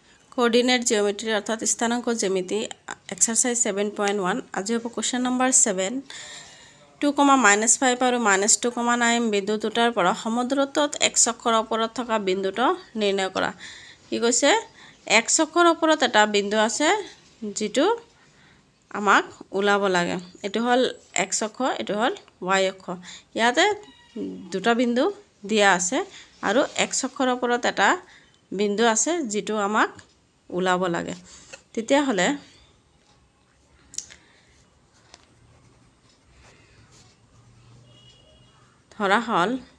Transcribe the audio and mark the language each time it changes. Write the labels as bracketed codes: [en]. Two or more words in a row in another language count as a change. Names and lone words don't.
[en] coordinate geometry [hi] अर्थात स्थानांक ज्यामिति एक्सरसाइज 7.1 [as] আজি হ'ব [en] question number [hi] 7 2, -5 আৰু -2,9 [as] বিন্দু দুটাৰ পৰা সমদূৰত্বত x অক্ষৰ ওপৰত থকা বিন্দুটো নিৰ্ণয় কৰা কি কৈছে x অক্ষৰ ওপৰত এটা বিন্দু আছে যেটো আমাক উলাব লাগে এটো হল x অক্ষ এটো হল y অক্ষ ইয়াতে দুটা বিন্দু দিয়া আছে আৰু x অক্ষৰ ওপৰত এটা বিন্দু আছে যেটো আমাক উলাব লাগে তেতিয়া হলে ধৰা হল